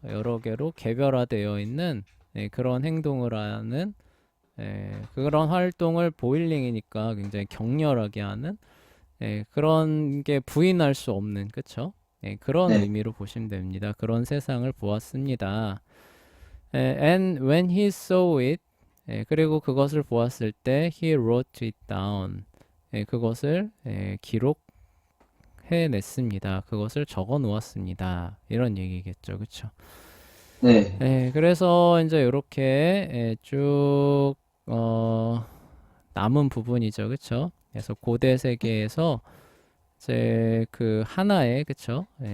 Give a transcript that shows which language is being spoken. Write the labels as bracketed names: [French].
[Korean] 여러 개로 개별화되어 있는 그런 행동을 하는 그런 활동을 보일링이니까 굉장히 격렬하게 하는 그런 게 부인할 수 없는, 그쵸? 그런 네. 의미로 보시면 됩니다. 그런 세상을 보았습니다. [English] And when he saw it, [Korean] 그리고 그것을 보았을 때 [English] he wrote it down. [Korean] 그것을 기록해냈습니다. 그것을 적어 놓았습니다. 이런 얘기겠죠. 그쵸? 네. 그래서 이제 이렇게 쭉 남은 부분이죠. 그쵸? 그래서 고대 세계에서 이제 그 하나의, 그쵸?